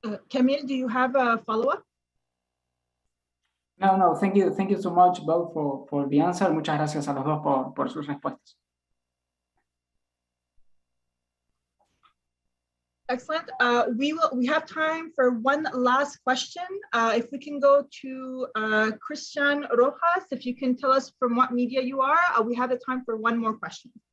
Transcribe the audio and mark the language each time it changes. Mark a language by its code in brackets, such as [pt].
[en] Camille, do you have a follow-up? No, thank you so much both for the answer. [es] Muchas gracias a los dos por sus respuestas. [en] Excellent. We have time for one last question. If we can go to Christian Rojas, if you can tell us from what media you are, we have the time for one more question.